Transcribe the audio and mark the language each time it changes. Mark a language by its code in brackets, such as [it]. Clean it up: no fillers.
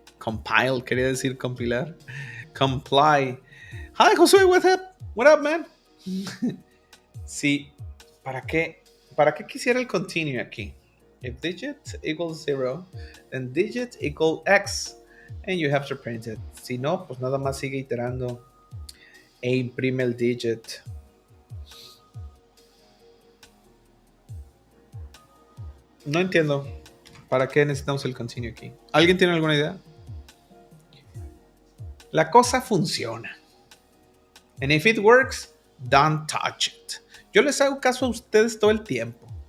[es] Compile, quería decir compilar. Comply. [en] Hi, Josué, what up? What up, man? [es] Sí, ¿para qué quisiera el continue aquí? [en] If digit equals 0, then digit equal X, and you have to print it. [es] Si no, pues nada más sigue iterando e imprime el digit. No entiendo. ¿Para qué necesitamos el continue aquí? ¿Alguien tiene alguna idea? La cosa funciona. [en] And if it works, don't touch it. [es] Yo les hago caso a ustedes todo el tiempo.